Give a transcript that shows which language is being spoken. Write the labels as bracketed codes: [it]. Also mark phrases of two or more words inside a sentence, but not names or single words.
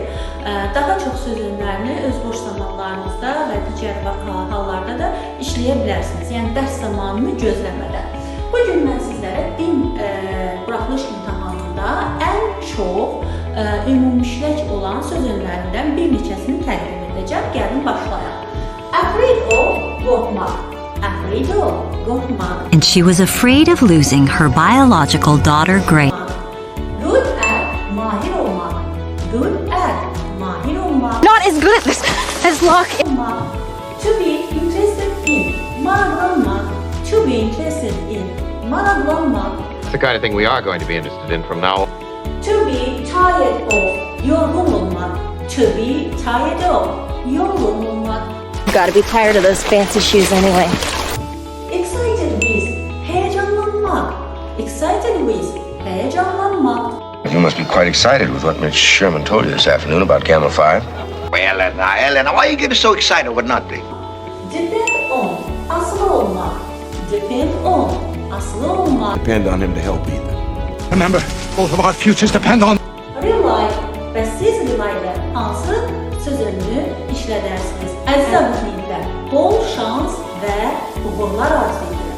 [az] Daha çox söz önlərini öz boş zamanlarınızda və digər hallarda da işləyə bilərsiniz. Yəni, dərs zamanını gözləmədən. Bugün mən sizlərə din buraxılış imtahanında ən çox ümumişlək olan söz önlərindən bir neçəsini təqdim edəcəm. Gəlin başlayaq. [en] Afraid of, qorxmaq. Afraid of, qorxmaq. And she was afraid of losing her biological daughter, Grace. Good at, [az] mahir olmaq. [en] Good at, [az] mahir olmaq. [en] Not as good at this as Locke. To be interested in, maraqlanmaq. To be interested in, maraqlanmaq. It's the kind of thing we are going to be interested in from now on. To be tired of, [az] yorğun olmaq. [en] To be tired of, [az] yorğun olmaq. [en] Gotta be tired of those fancy shoes anyway. Excited with, heyecanlanmaq. Excited with, heyecanlanmaq. You must be quite excited with what Mitch Sherman told you this afternoon about Gamma 5. Well, Elena, why are you getting so excited over nothing? Depend on, [az] asılı olmaq. [en] Depend on, [az] asılı olmaq. [en] Depend on him to help either. Remember, both of our futures depend on... [az] Rely və siz rely'də hansı söz önünü işlədərsiniz? Əziz abituriyyentlər, bol şans və uğurlar arzu edirəm.